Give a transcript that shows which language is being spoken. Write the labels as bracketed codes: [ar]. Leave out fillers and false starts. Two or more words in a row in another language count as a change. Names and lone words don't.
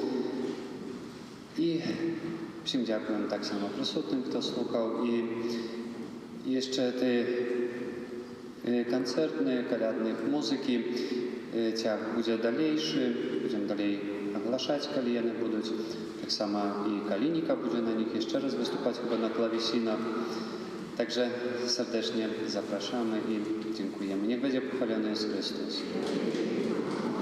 [uk] І всім дякуємо так само присутнім, хто слухав. І ще ті концертні, колядні музики, ця буде дальше, будемо далі оглашати, коли вони будуть. Так само і Калініка буде на них ще раз виступати, chyba на клавесинах. [pl] Także serdecznie zapraszamy i dziękujemy. Niech będzie pochwalony Jezus Chrystus.